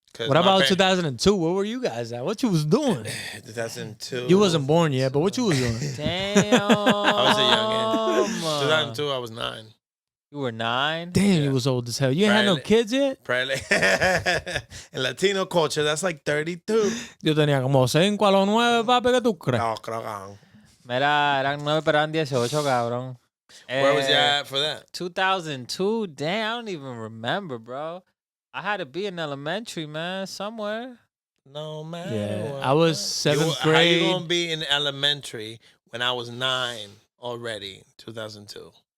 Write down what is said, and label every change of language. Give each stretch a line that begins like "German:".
English: What about 2002? What were you guys at? What you was doing? 2002? You wasn't born yet, but what you was doing? Damn. I was a youngin. 2002, I was 9. You were 9. Damn, Yeah. you was old as hell. You ain't had no Right. kids yet? Probably. In Latino culture, that's like 32.
Spanish: Yo tenía como 5 a los 9, papi, ¿qué tú crees? No, creo que- Mira, eran 9, pero eran 18, cabrón.
English: Where was you at for that? 2002. Damn, I don't even remember, bro. I had to be in elementary, man, somewhere. No, man. Yeah, I was 7th How you grade. going to be in elementary when I was 9 already, 2002?